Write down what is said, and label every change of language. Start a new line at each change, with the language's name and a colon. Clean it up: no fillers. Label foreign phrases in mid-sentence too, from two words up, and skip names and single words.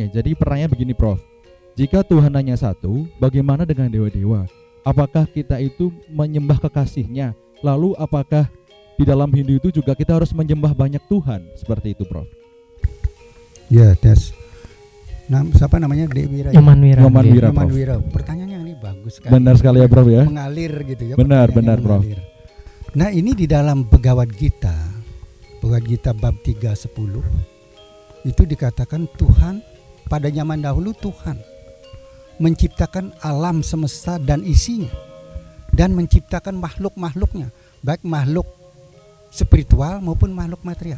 Indonesian: Jadi pertanyaannya begini, Prof. Jika Tuhan hanya satu, bagaimana dengan dewa-dewa? Apakah kita itu menyembah kekasihnya? Lalu apakah di dalam Hindu itu juga kita harus menyembah banyak Tuhan? Seperti itu, Prof. Ya, tes. Siapa namanya? Dewi Wira. Nyoman Wira. Nyoman Nggih. Wira. Nyoman Prof. Wira. Pertanyaannya ini bagus sekali. Benar sekali ya, Prof ya. Mengalir gitu ya. Benar, pertanyaannya Prof. mengalir. Nah, ini di dalam Bhagavad Gita bab 3:10 itu dikatakan Tuhan pada zaman dahulu Tuhan menciptakan alam semesta dan isinya dan menciptakan makhluk-makhluknya, baik makhluk spiritual maupun makhluk material.